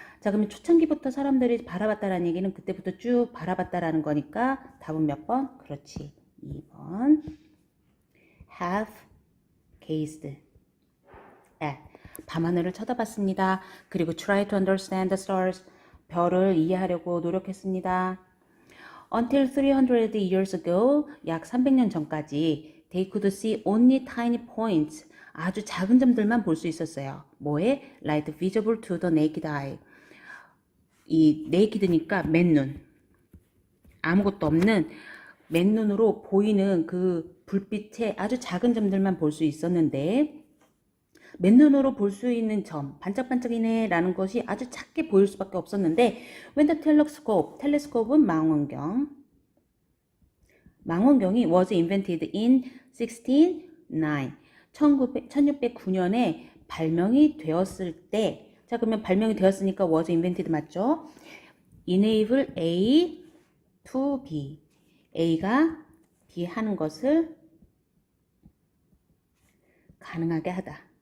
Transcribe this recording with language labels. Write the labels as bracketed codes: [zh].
[ko] 자, 그러면 초창기부터 사람들이 바라봤다라는 얘기는 그때부터 쭉 바라봤다라는 거니까 답은 몇 번? 그렇지. 2번 [en] have gazed at [ko] 밤하늘을 쳐다봤습니다. 그리고 [en] try to understand the stars [ko] 별을 이해하려고 노력했습니다. [en] Until 300 years ago, [ko] 약 300년 전까지 [en] they could see only tiny points, [ko] 아주 작은 점들만 볼 수 있었어요. 뭐에? [en] Light visible to the naked eye. [ko] 이 naked니까 맨눈, 아무것도 없는 맨눈으로 보이는 그 불빛의 아주 작은 점들만 볼 수 있었는데 맨눈으로 볼 수 있는 점, 반짝반짝이네 라는 것이 아주 작게 보일 수밖에 없었는데 [en] when the telescope, [ko] 텔레스코프는 망원경이 [en] was invented in 1609 [ko] 1609년에 발명이 되었을 때 자, 그러면 발명이 되었으니까 [en] was invented [ko] 맞죠? [en] enable A to B [ko] A가 B 하는 것을 가능하게 하다.